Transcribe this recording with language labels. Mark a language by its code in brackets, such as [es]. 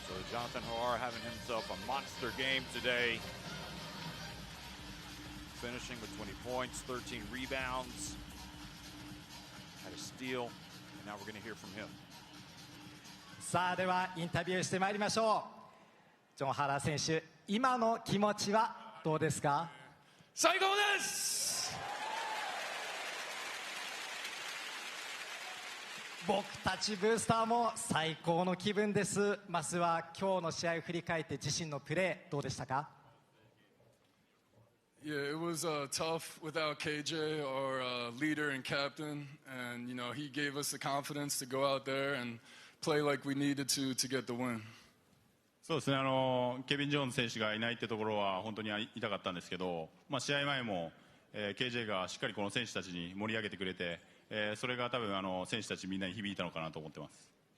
[en] Jonathan Harrar having himself a monster game today, finishing with 20 points, 13 rebounds, had a steal, and now we're going to hear from him. [ja] さあ、ではインタビューしてまいりましょう。ジョン・ハラー選手、今の気持ちはどうですか？最高です。僕たちブースターも最高の気分です。まずは今日の試合を振り返って自身のプレーどうでしたか？ [en] Yeah, it was tough without KJ, our leader and captain, and you know he gave us the confidence to go out there and play like we needed to get the win. [ja] そうですね、ケビン・ジョーンズ選手がいないってところは本当に痛かったんですけど、まあ、試合前も、KJ がしっかりこの選手たちに盛り上げてくれて、それが多分選手たちみんなに響いたのかなと思ってます。